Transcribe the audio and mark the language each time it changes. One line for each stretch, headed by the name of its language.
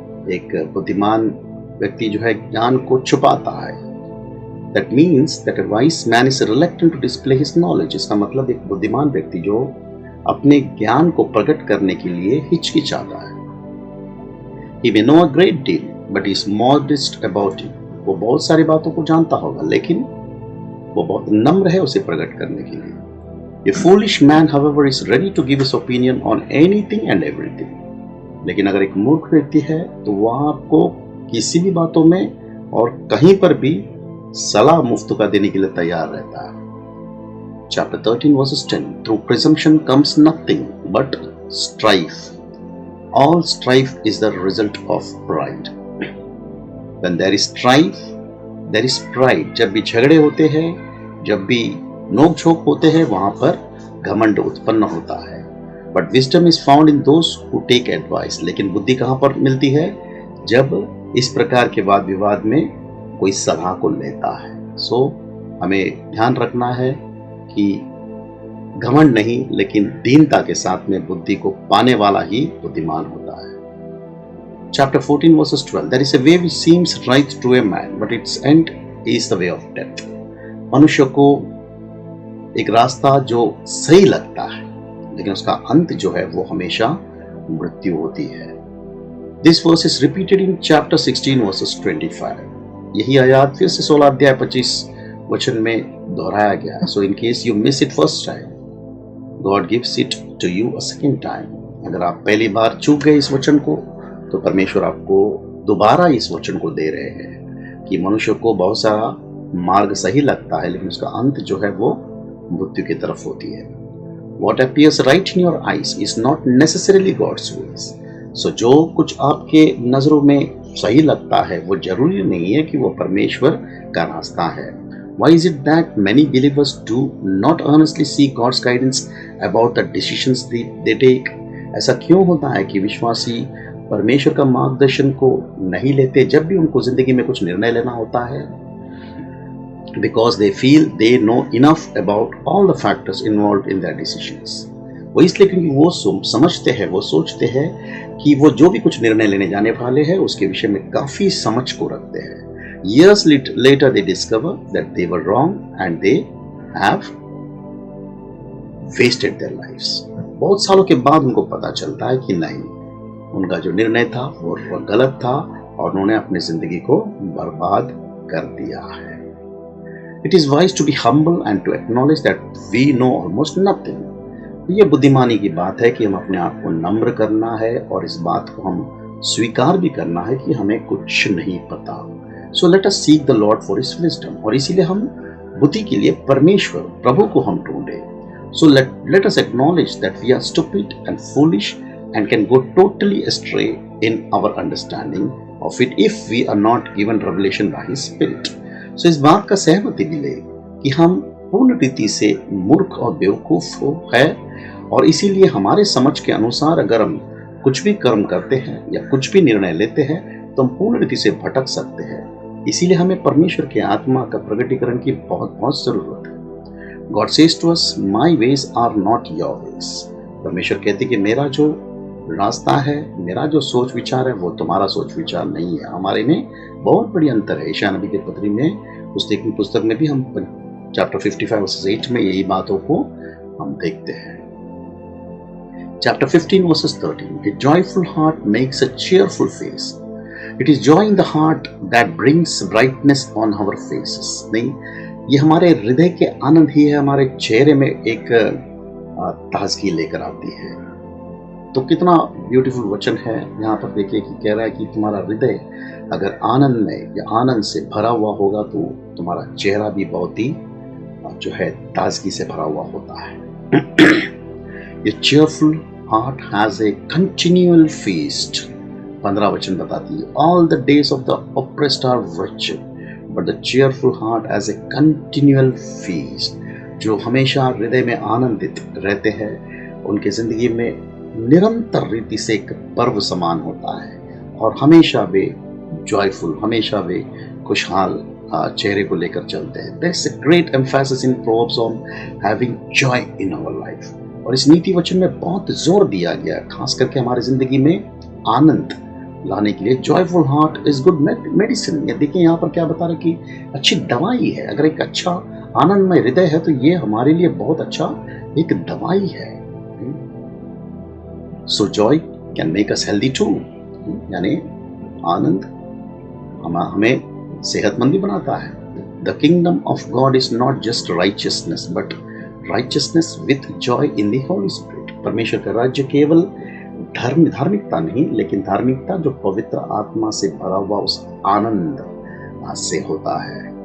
Hindi: एक बुद्धिमान व्यक्ति जो है ज्ञान को छुपाता है।
English: That means that a wise man is reluctant to display his knowledge.
Hindi: इसका मतलब एक बुद्धिमान व्यक्ति जो अपने ज्ञान को प्रकट करने के लिए हिचकिचाता है।
English: He may know a great deal, but he is modest about it.
Hindi: वो बहुत सारी बातों को जानता होगा, लेकिन वो बहुत नम्र है उसे प्रकट करने के लिए।
English: A foolish man, however, is ready to give his opinion on anything and everything.
Hindi: लेकिन अगर एक मूर्ख व्यक्ति है तो वह आपको किसी भी बातों में और कहीं पर भी सलाह मुफ्त का देने के लिए तैयार रहता है।
English: Chapter 13 verses 10. Through presumption comes nothing but strife. All strife is the result of pride. When there is strife, there is pride.
Hindi: जब भी झगड़े होते हैं, जब भी नोक-झोंक होते हैं, वहां पर घमंड उत्पन्न होता है।
English: But wisdom is found in those who take advice.
Hindi: लेकिन बुद्धि कहां पर मिलती है? जब इस प्रकार के वाद विवाद में कोई सलाह को लेता है। हमें ध्यान रखना है कि घमंड नहीं लेकिन दीनता के साथ में बुद्धि को पाने वाला ही बुद्धिमान होता है।
English: Chapter 14 verses 12, there is a way which seems right to a man, but its end is the way of death.
Hindi: मनुष्य को एक रास्ता जो सही लगता है लेकिन उसका अंत जो है वो हमेशा मृत्यु होती है।
English: This verse is repeated in chapter 16 verses 25.
Hindi: यही आयत फिर से 16 अध्याय 25 वचन में दोहराया गया है।
English: So in case you miss it first time, God gives it to you a second time.
Hindi: अगर आप पहली बार चूक गए इस वचन को तो परमेश्वर आपको दोबारा इस वचन को दे रहे हैं कि मनुष्य को बहुत सारा मार्ग सही लगता है लेकिन उसका अंत जो है वो मृत्यु की तरफ होती है।
English: What appears right in your eyes is not necessarily God's ways.
Hindi: So जो कुछ आपके नजरों में सही लगता है वो जरूरी नहीं है कि वो परमेश्वर का रास्ता है।
English: Why is it that many believers do not earnestly seek God's guidance about the decisions they take?
Hindi: ऐसा क्यों होता है कि विश्वासी परमेश्वर का मार्गदर्शन को नहीं लेते जब भी उनको जिंदगी में कुछ निर्णय लेना होता है?
English: Because they feel they know enough about all the factors involved in their decisions.
Hindi: वो इसलिए क्योंकि वो समझते हैं, वो सोचते हैं कि वो जो भी कुछ निर्णय लेने जाने वाले हैं उसके विषय में काफी समझ को रखते हैं।
English: Years later they discover that they were wrong and they have wasted their lives.
Hindi: बहुत सालों के बाद उनको पता चलता है कि नहीं, उनका जो निर्णय था वो गलत था और उन्होंने अपनी जिंदगी को बर्बाद कर दिया है।
English: It is wise to be humble and to acknowledge that we know almost nothing.
Hindi: ये बुद्धिमानी की बात है कि हम अपने आप को नम्र करना है और इस बात को हम स्वीकार भी करना है कि हमें कुछ नहीं पता।
English: So let us seek the Lord for His wisdom.
Hindi: और इसीलिए हम बुद्धि के लिए परमेश्वर प्रभु को हम ढूंढे।
English: So let us acknowledge that we are stupid and foolish and can go totally astray in our understanding of it if we are not given revelation by His Spirit.
Hindi: So इस बात का सहमति मिले कि हम पूर्ण रीति से मूर्ख और बेवकूफ है और इसीलिए हमारे समझ के अनुसार अगर हम कुछ भी कर्म करते हैं या कुछ भी निर्णय लेते हैं तो हम पूर्ण रीति से भटक सकते हैं। इसीलिए हमें परमेश्वर के आत्मा का प्रकटीकरण की बहुत जरूरत है।
English: God says to us, my ways are not your ways.
Hindi: परमेश्वर कहते कि मेरा जो रास्ता है, मेरा जो सोच विचार है वो तुम्हारा सोच विचार नहीं है। हमारे में बहुत बड़ी अंतर है। यशायाह नबी की पत्री में उस देखने पुस्तक में भी हम चैप्टर 55 वर्सेस 8 में यही बातों को हम देखते हैं।
English: Chapter 15 verses 13, a joyful heart makes a cheerful face. It is joy in the heart that brings brightness on our faces.
Hindi: नहीं, ये हमारे हृदय के आनंद ही है, हमारे चेहरे में एक ताजगी लेकर आती है। तो कितना ब्यूटीफुल वचन है यहाँ पर देखिए कि कह रहा है कि तुम्हारा हृदय अगर आनंद में या आनंद से भरा हुआ होगा तो तुम्हारा चेहरा भी बहुत ही जो है ताजगी से भरा हुआ होता है।
English: ये cheerful heart has a continual feast.
Hindi: 15 वचन बताती है,
English: all the days of the oppressed are wretched, but the cheerful heart has a continual feast.
Hindi: जो हमेशा हृदय में आनंदित रहते हैं उनकी जिंदगी में निरंतर रीति से एक पर्व समान होता है और हमेशा वे जॉयफुल, हमेशा वे खुशहाल चेहरे को लेकर चलते हैं।
English: There's a great emphasis in Proverbs on having joy in our life.
Hindi: और इस नीति वचन में बहुत जोर दिया गया है खास करके हमारी जिंदगी में आनंद लाने के लिए।
English: Joyful heart is good medicine.
Hindi: ये देखिए यहाँ पर क्या बता रहे कि अच्छी दवाई है। अगर एक अच्छा आनंदमय हृदय है तो ये हमारे लिए बहुत अच्छा एक दवाई है।
English: So joy can make us healthy too.
Hindi: यानी आनंद हमें सेहतमंद भी बनाता है।
English: The kingdom of God is not just righteousness, but righteousness with joy in the Holy Spirit.
Hindi: परमेश्वर का राज्य केवल धार्मिकता नहीं लेकिन धार्मिकता जो पवित्र आत्मा से भरा हुआ उस आनंद से होता है।